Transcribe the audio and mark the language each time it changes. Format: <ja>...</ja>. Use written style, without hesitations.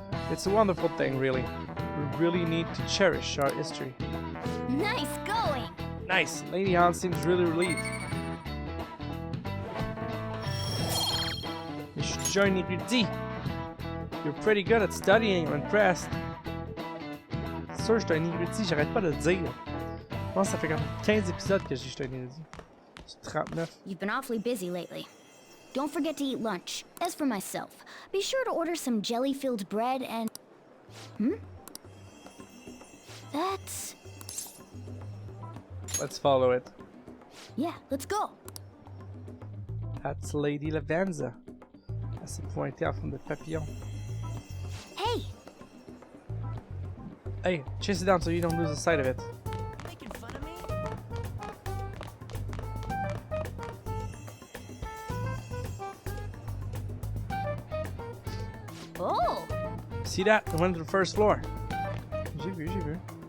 <en>It's a wonderful thing, really. We really need to cherish our history. Nice going! Nice. Lady Hans seems really relieved. You should join Érudit. You're pretty good at studying. I'm impressed.</en> <fr>C'est sûr, je suis un érudit, j'arrête pas de le dire. Je pense que ça fait comme 15 épisodes que je dis que je suis un érudit. C'est 39.</fr> <en>You've been awfully busy lately. Don't forget to eat lunch. As for myself, be sure to order some jelly-filled bread and... That's... Let's follow it. Yeah, let's go. That's Lady Lavenza.</en> <fr>Elle s'est pointée en forme de papillon.</fr> <en>Hey! Hey, chase it down so you don't lose the sight of it. Making fun of me? Oh! See that? It went to the first floor.</en> <fr>J'ai vu, j'ai vu.</fr>